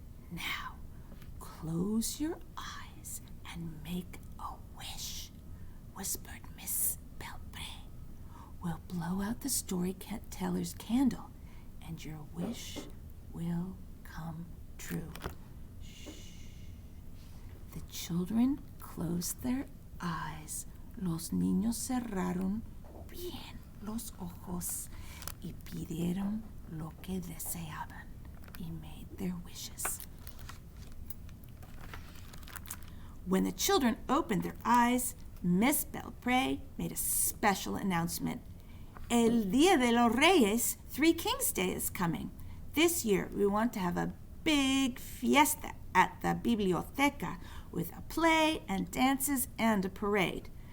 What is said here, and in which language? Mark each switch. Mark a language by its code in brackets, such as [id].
[en] Now, close your eyes and make a wish, whispered Miss Belpré. We'll blow out the storyteller's candle, and your wish will come true. Shh. The children closed their eyes. [es] Los niños cerraron bien los ojos y pidieron lo que deseaban y [en] made their wishes. When the children opened their eyes, Miss Belpré made a special announcement. El Día de los Reyes, Three Kings Day, is coming. This year, we want to have a big fiesta at the biblioteca with a play and dances and a parade.